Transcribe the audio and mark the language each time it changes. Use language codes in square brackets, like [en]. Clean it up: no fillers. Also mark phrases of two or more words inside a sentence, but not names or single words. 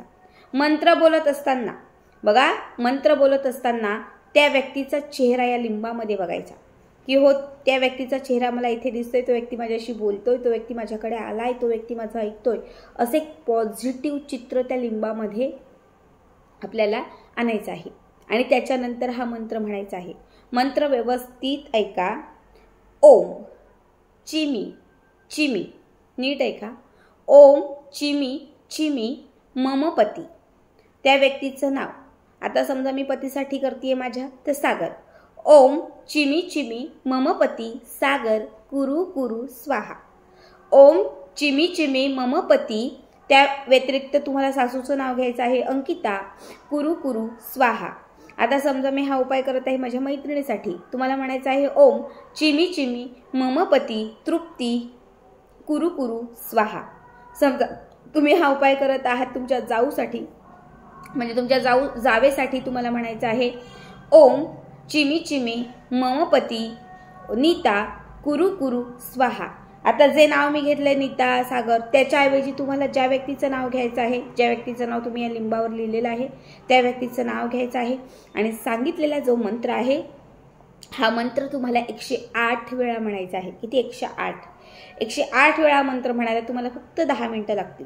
[mr] मंत्र बोलत असताना बघा, मंत्र बोलत असताना त्या व्यक्तीचा चेहरा या लिंबामध्ये बघायचा की हो, त्या व्यक्तीचा चेहरा मला इथे दिसतोय, तो व्यक्ती माझ्याशी बोलतोय, तो व्यक्ती माझ्याकडे आलाय, तो व्यक्ती माझं ऐकतोय, असं एक पॉझिटिव्ह चित्र त्या लिंबामध्ये आपल्याला आणायचं आहे. आणि त्याच्यानंतर हा मंत्र म्हणायचा आहे. मंत्र व्यवस्थित ऐका. [sa] ओम चिमी चिमी, [mr] नीट ऐका. [sa] ओम चिमी चिमी मम पती. [mr] त्या व्यक्तीचं नाव, आता समजा मी पतीसाठी करतेय माझ्या, तर सागर. [sa] ओम चिमी चिमी मम पती सागर कुरु कुरु स्वाहा. ओम चिमी चिमी मम पती, [mr] त्या व्यतिरिक्त तुम्हाला सासूचं नाव घ्यायचं आहे, अंकिता, [sa] कुरु कुरु स्वाहा. [mr] आता समजा मी हा उपाय करत आहे माझ्या मैत्रिणीसाठी, तुम्हाला म्हणायचं आहे [sa] ओम चिमी चिमी मम पती तृप्ती कुरु कुरु स्वाहा. [mr] समजा तुम्ही हा उपाय करत आहात तुमच्या जाऊसाठी, म्हणजे तुमच्या जावेसाठी, तुम्हाला म्हणायचं आहे [sa] ओम चिमी चिमी मम पती नीता कुरु कुरु स्वाहा. [mr] आता जे नाव मी घेतलंय नीता, सागर, त्याच्याऐवजी तुम्हाला ज्या व्यक्तीचं नाव घ्यायचं आहे, ज्या व्यक्तीचं नाव तुम्ही या लिंबावर लिहिलेलं आहे, त्या व्यक्तीचं नाव घ्यायचं आहे आणि सांगितलेला जो मंत्र आहे, हा मंत्र तुम्हाला 108 वेळा म्हणायचा आहे. किती? 108 वेळा मंत्र म्हणायला तुम्हाला फक्त 10 मिनिटं लागतील.